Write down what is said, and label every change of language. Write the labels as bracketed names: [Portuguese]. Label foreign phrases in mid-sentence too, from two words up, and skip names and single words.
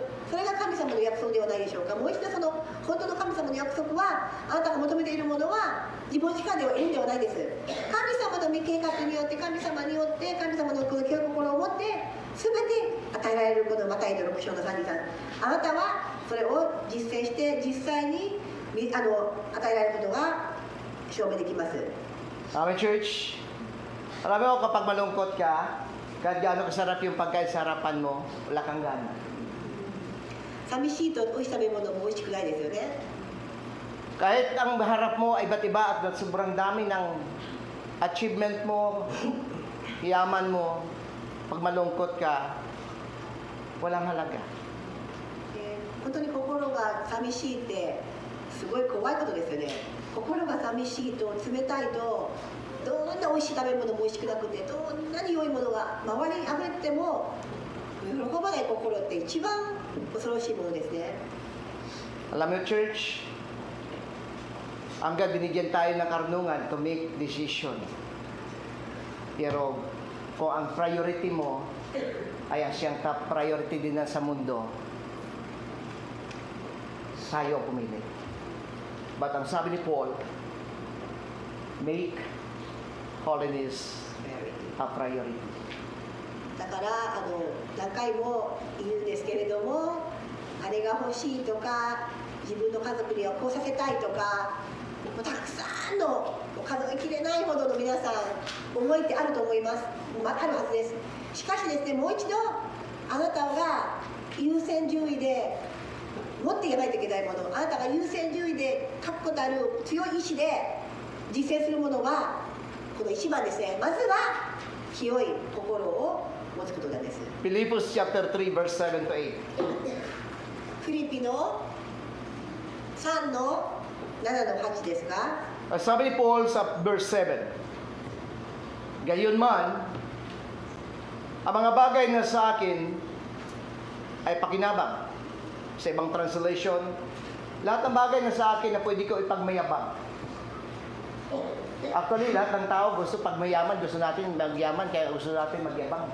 [Japanese] それが神様の約束ではないでしょうか。もう一度その本当の神様の約束は、あなたが求めているものは自分力では得るんではないです。神様の御計画によって、神様によって、神様のこの清い心を持って全て与えられるこのマタイの6章の33、あなたはそれを実践して実際に与えられることが証明できます。 [English] Amen, church. [Filipino] Alam mo, kapag malungkot ka, kahit gaano kasarap yung pagkain sa harapan mo, wala kang gana. [Japanese] 寂しいと美味しい食べ物も美味しくないですよね。 [Filipino] Kahit ang harap mo ay iba't iba at sobrang dami ng achievement mo, yaman mo, pag malungkot ka, walang halaga. [Japanese] 本当に心が寂しいってすごい怖いことですよね。心が寂しいと冷たいと、どんな美味しい食べ物も美味しくなくて、どんなに良いものが周りに溢れても喜ばない心って一番恐ろしいものですね。 [Filipino] Alam mo, church, hanggang binigyan tayo ng karunungan [English] to make decision. [Filipino] Pero kung ang priority mo ay ang siyang [English] top priority [Filipino] din na sa mundo, tayo ang pumili. But ang sabi ni Paul, [English] make holiness a priority. [Japanese] だから何回も言うんですけれども、あれが欲しいとか、自分の家族にはこうさせたいとか、もうたくさんの数えきれないほどの皆さん思いってあると思います。あるはずです。しかしですね、もう一度あなたが優先順位で持っていかないといけないもの、あなたが優先順位で確固たる強い意志で実践するものはこの1番ですね。まずは清い心を持つことなんです。 [English] Philippians chapter 3 verse 7 to 8. [Japanese] フィリピの3の7の8ですか。 [Filipino] Sabi ni Paul sa verse 7, Gayunman, ang mga bagay na sa akin ay pakinabang. Sa ibang translation, lahat ng bagay na sa akin na pwede ko ipagmayabang. Actually, lahat ng tao gusto pagmayaman, gusto natin magyaman, kaya gusto natin magyabang.